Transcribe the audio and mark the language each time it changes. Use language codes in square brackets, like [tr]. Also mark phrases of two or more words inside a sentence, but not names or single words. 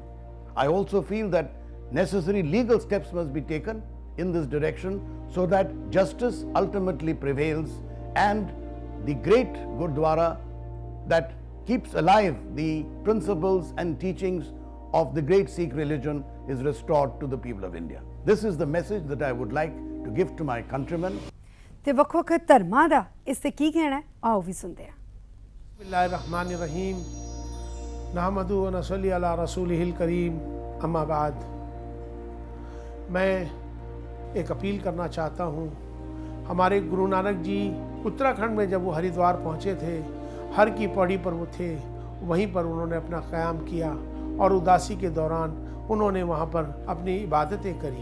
[en] I also feel that necessary legal steps must be taken in this direction so that justice ultimately prevails and the great Gurdwara that keeps alive the principles and teachings of the great Sikh religion is restored to the people of India. This is the message that I would like to give to my countrymen. [pa] ਤੇ ਵੱਖ-ਵੱਖ ਧਰਮਾਂ ਦਾ ਇਸ ਤੇ ਕੀ ਕਹਿਣਾ ਹੈ, ਆਓ ਵੀ ਸੁਣਦੇ ਹਾਂ। [ar] بسم الله الرحمن الرحيم، نحمده ونصلي على رسوله الكريم، أما بعد. [hi] मैं एक अपील करना चाहता हूँ। हमारे गुरु नानक जी उत्तराखंड में जब वो हरिद्वार पहुँचे थे, हर की पौड़ी पर वो थे, वहीं पर उन्होंने अपना क़याम किया और उदासी के दौरान उन्होंने वहाँ पर अपनी इबादतें करी।